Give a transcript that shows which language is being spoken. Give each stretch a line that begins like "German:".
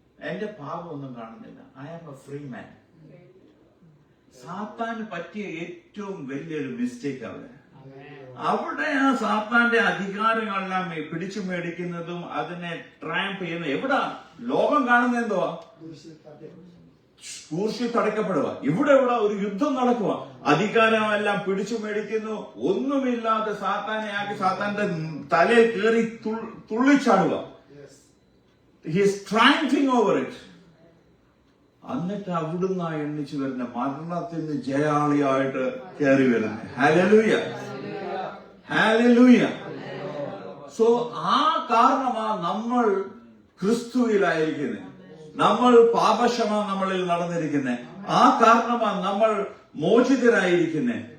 Malayalam: എന്റെ പാപം ഒന്നും കാണുന്നില്ല.
English: I am a free man.
Malayalam: സാത്താന് പറ്റിയ ഏറ്റവും വലിയൊരു മിസ്റ്റേക്ക് അവിടെ ആ സാത്താന്റെ അധികാരങ്ങളെല്ലാം പിടിച്ചു മേടിക്കുന്നതും അതിനെ ട്രാംപ് ചെയ്യുന്നത് എവിടാ? ലോകം കാണുന്നത് എന്തുവാ? ക്രൂശിൽ തടയ്ക്കപ്പെടുക. ഇവിടെ ഒരു യുദ്ധം നടക്കുക. അധികാരമെല്ലാം പിടിച്ചു മേടിക്കുന്നു. ഒന്നുമില്ലാതെ സാത്താനെ ആക്കി സാത്താന്റെ തലയിൽ കയറി തുള്ളിച്ചാടുക.
English: He is triumphing over it.
Malayalam: എന്നിട്ട് അവിടുന്ന് എണ്ണിച്ചു വരുന്ന മരണത്തിന് ജയാളിയായിട്ട് കയറി വരുന്നത്. Hallelujah, hallelujah. സോ ആ കാരണമാ നമ്മൾ ക്രിസ്തുവിലായിരിക്കുന്നത്. നമ്മൾ പാപക്ഷമ നമ്മളിൽ നടന്നിരിക്കുന്നത്. ആ കാരണമാ നമ്മൾ മോചിതരായിരിക്കുന്നത്.